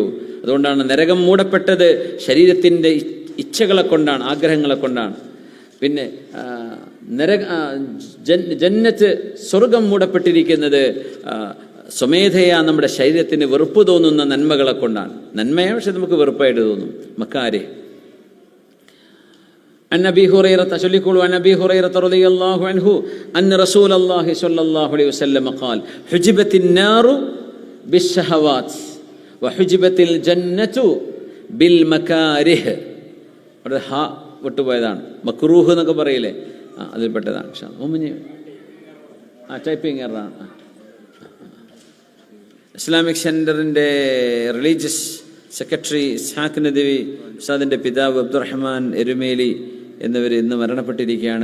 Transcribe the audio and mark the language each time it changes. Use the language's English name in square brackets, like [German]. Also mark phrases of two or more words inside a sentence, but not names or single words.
[Malayalam] അതുകൊണ്ടാണ് നരകം മൂടപ്പെട്ടത് ശരീരത്തിൻ്റെ ഇച്ഛകളെ കൊണ്ടാണ്, ആഗ്രഹങ്ങളെ കൊണ്ടാണ്. പിന്നെ ജന്നത്ത് സ്വർഗം മൂടപ്പെട്ടിരിക്കുന്നത് സ്വമേധയാ നമ്മുടെ ശരീരത്തിന് വെറുപ്പ് തോന്നുന്ന നന്മകളെ കൊണ്ടാണ്. നന്മയാണ്, പക്ഷെ നമുക്ക് വെറുപ്പായിട്ട് തോന്നും. [Arabic] മക്കാരെ عن أبي هريرة شليكوا عن أبي هريرة رضي الله عنه أن رسول الله صلى الله عليه وسلم قال حجبت النار بالشهوات وحجبت الجنة بالمكاره. [Malayalam] അവിടെ ഹ വിട്ടുപോയതാണ്. മക്രൂഹ് എന്നൊക്കെ പറയില്ലേ, അതിൽപ്പെട്ടതാണ്. [English] typing error. [Malayalam] ഇസ്ലാമിക് സെന്ററിൻ്റെ [English] religious secretary [Malayalam] ഇസ്ഹാഖ് നദവി ഉസ്താദിൻ്റെ പിതാവ് അബ്ദുറഹ്മാൻ എരുമേലി എന്നിവർ ഇന്ന് മരണപ്പെട്ടിരിക്കുകയാണ്.